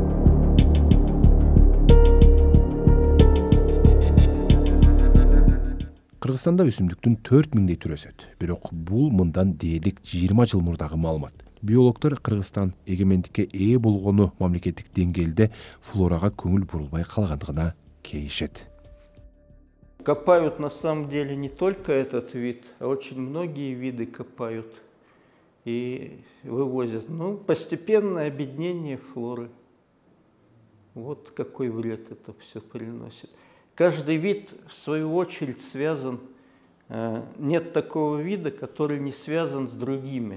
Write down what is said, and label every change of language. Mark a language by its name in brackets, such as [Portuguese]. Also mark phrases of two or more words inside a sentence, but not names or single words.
[Kyrgyz] Кыргызстанда өсүмдүктүн 4000 түрү өсөт. Бирок бул мындан дээрлик 20 жыл мурдагы маалымат. Биологдор Кыргызстан эгемендикке ээ болгону мамлекеттик деңгээлде флорага көңүл бурулбай калгандыгына кейишет. [Russian] Копают на самом деле не только этот вид, а очень многие виды копают и вывозят. Ну, постепенное обеднение флоры. Вот какой вред это все приносит. Каждый вид, в свою очередь, связан. Нет такого вида, который не связан с другими.